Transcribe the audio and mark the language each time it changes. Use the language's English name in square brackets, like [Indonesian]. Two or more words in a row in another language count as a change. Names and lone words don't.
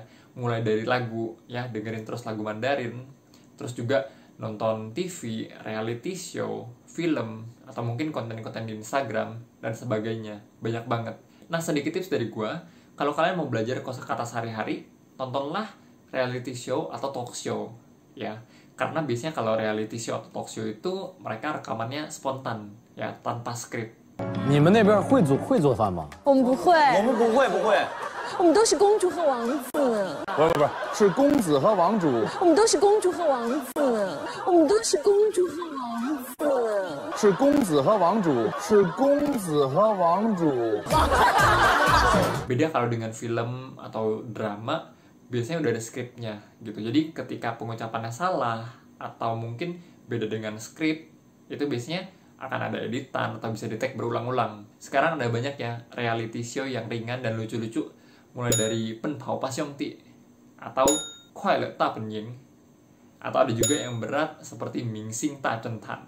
[Indonesian] Mulai dari lagu, ya, dengerin terus lagu Mandarin, terus juga nonton TV, [English] reality show, [Indonesian] film, atau mungkin konten-konten di Instagram, dan sebagainya. Banyak banget. Nah, sedikit tips dari gua, kalau kalian mau belajar kosakata sehari-hari, tontonlah [English] reality show [Indonesian] atau [English] talk show, [Indonesian] ya. Karena biasanya kalau [English] reality show [Indonesian] atau [English] talk show [Indonesian] itu mereka rekamannya spontan, ya, tanpa skrip. [Chinese] 你们那边会做饭吗？我们不会，我们不会，我们都是公主和王子呢。不是，是公子和王主。我们都是公主和王子呢。我们都是公主和王子呢。是公子和王主，是公子和王主。 [Indonesian] Beda kalau dengan film atau drama, biasanya udah ada skripnya gitu. Jadi ketika pengucapannya salah atau mungkin beda dengan skrip, itu biasanya akan ada editan atau bisa di-tag berulang-ulang. Sekarang ada banyak ya [English] reality show [Indonesian] yang ringan dan lucu-lucu, mulai dari Pen Pao Pa Xiong Ti atau Kuai Le Ta Pen Ying, atau ada juga yang berat seperti Ming Xing Ta Chen Tan.